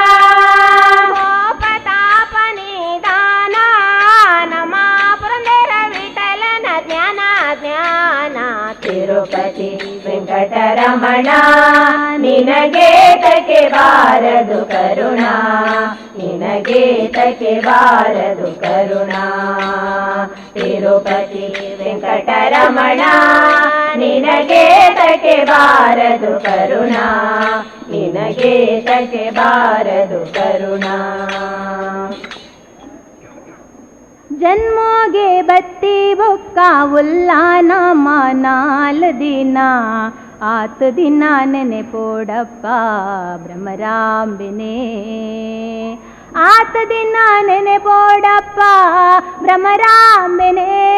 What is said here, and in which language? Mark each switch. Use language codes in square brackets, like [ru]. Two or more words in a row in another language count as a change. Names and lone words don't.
[kn] ಕೋಪತಾಪ ನಿಧಾನ ನಮ ಪುರಂದರ ವಿಠಲನ ಜ್ಞಾನ ಜ್ಞಾನ ತಿರುಪತಿ ವೆಂಕಟರಮಣ ನಿನಗೆ ತಕೆ ಬಾರದು ಕರುಣ ನಿನಗೆ ನಿನಗೆ ತಕೆ ಬಾರದು ಕರುಣಾ. ತಿರುಪತಿ ವೆಂಕಟರಮಣ ನಿನಗೆ ತಕೆ ಬಾರದು ಕರುಣಾ, ನಿನಗೆ ತಕೆ ಬಾರದು ಕರುಣಾ. [tcy] ಜನ್ಮೋಗೆ ಬತ್ತಿ ಬೊಕ್ಕ ಉಲ್ಲಾನ ಮಾನಾಲ್ ದಿನ ಆತ ದಿನ ನೆನೆ ಪೋಡಪ್ಪ ಭ್ರಮರಾಂಬಿನೇ. ಆತ ದಿನ ನೆನೆ ಪೋಡಪ್ಪ ಭ್ರಮರಾಂಬಿನೇ.